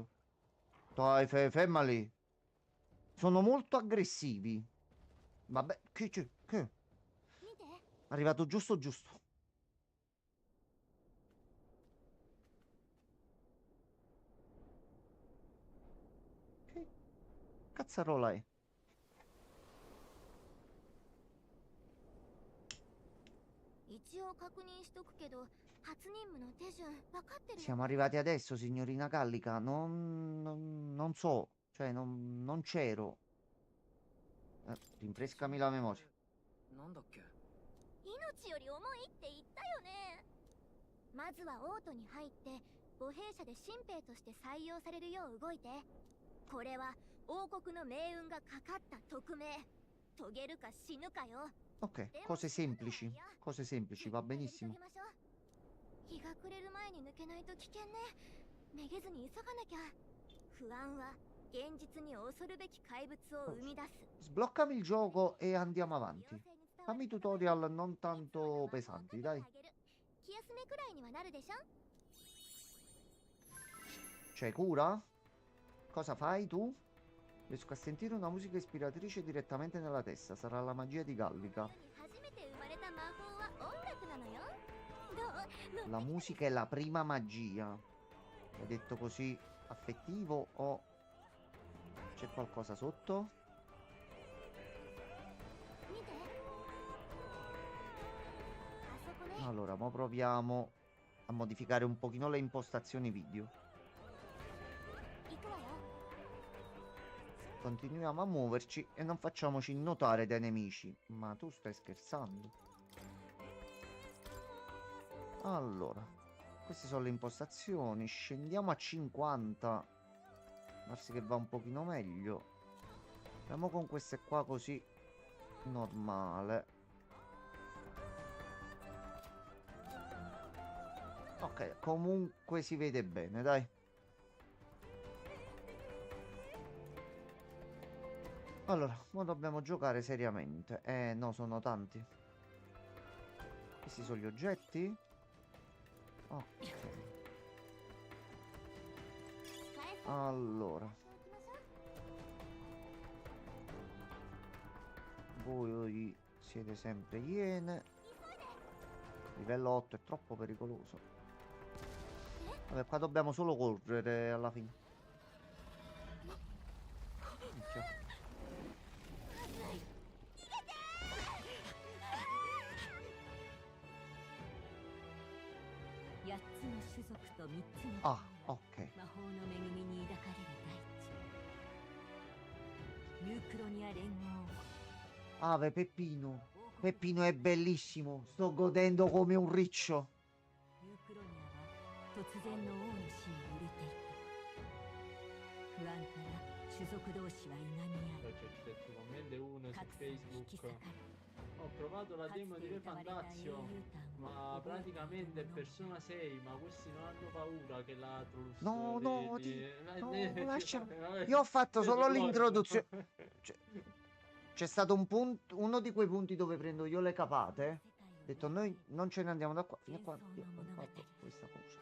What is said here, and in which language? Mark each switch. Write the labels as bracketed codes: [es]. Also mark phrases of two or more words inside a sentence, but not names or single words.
[it] Dai, ferma lì. Sono molto aggressivi. Vabbè, che c'è? Che? [ja] 見て [it] Arrivato giusto giusto. Che cazzarola è? [ja] 一応確認しとくけど初任務の手順分かってるよ [it] Siamo arrivati adesso, signorina Gallica. Non so, cioè non c'ero. Rinfrescami la memoria. [ja] なんだっけ。命より重いって言ったよね。まずはオートに入って母兵者で新兵として採用されるよう動いて。これは王国の命運がかかった特命。遂げるか死ぬかよ。 [it] Ok, cose semplici. Cose semplici, va [ja] やり遂 [it] benissimo. [ja] げましょう。日が暮れる前に抜けないと危険ね。めげずに急がなきゃ。不安は現実に恐るべき怪物を生み出す。 [it] Sbloccami il gioco e andiamo avanti. Fammi tutorial non tanto pesanti, dai. [ja] 気休めくらいにはなるでしょ。 [it] C'è cura? Cosa fai tu? Riesco a sentire una musica ispiratrice direttamente nella testa. Sarà la magia di Gallica. [ja] 初めて生まれた魔法は音楽なのよ。どう？ [it] La musica è la prima magia. Hai detto così affettivo o c'è qualcosa sotto? [ja] 見て。あそこね。 [it] Allora, mo proviamo a modificare un pochino le impostazioni video. [ja] 行くわよ。 [it] Continuiamo a muoverci e non facciamoci notare dai nemici. Ma tu stai scherzando? Allora, queste sono le impostazioni. Scendiamo a 50. Darsi che va un pochino meglio. Andiamo con queste qua così. Normale. Ok, comunque si vede bene, dai. Allora, ora dobbiamo giocare seriamente. No, sono tanti. Questi sono gli oggetti. Ok. [ja] 使えそう。 [it] Allora, [ja] 行きましょう。 [it] voi siete sempre iene. Livello 8 è troppo pericoloso. Vabbè, qua dobbiamo solo correre alla fine. Minchia. [ja] 8 つの種族と3つの [it] Ah, ok. [ja] 魔法の恵みに抱かれる大地ユークロニア連合 [it] Ave Peppino. Peppino è bellissimo. Sto godendo come un riccio. [ja] ユークロニアは突然の王の死に揺れていた不安から種族同士はいがみ合い [it] C'è stato un commento uno su [ja] 格差が引き裂か [it] Facebook. [ja] れ [it] Ho provato la [ja] かつ [it] demo [ja] て [it] di Re [ja] 歌われた英雄 [it] Fandazio, [ja] 譚 [it] ma [ja] を覚えている [it] praticamente è [ja] 者 [it] Persona 6, ma questi non hanno paura che l'Atrus No, no, di- no, lasciami. Io ho fatto solo l'introduzione. C'è stato un punto, uno di quei punti dove prendo io le capate. Ho detto noi non ce ne andiamo da qua. Fino a quando io ho fatto questa cosa.